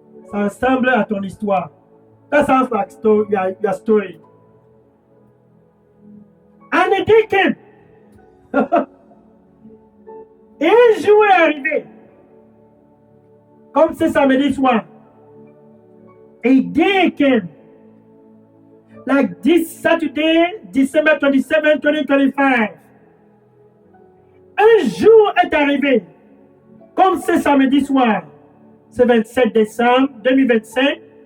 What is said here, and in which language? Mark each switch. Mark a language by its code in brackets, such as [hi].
[fr] Ça ressemble à ton histoire. [en] That sounds like your story. And a day came. [fr] Et un jour est arrivé. Comme c'est samedi soir. [en] A day came. Like this Saturday, December 27, 2025. [fr] Un jour est arrivé. Comme c'est samedi soir. C'est 27 décembre 2025.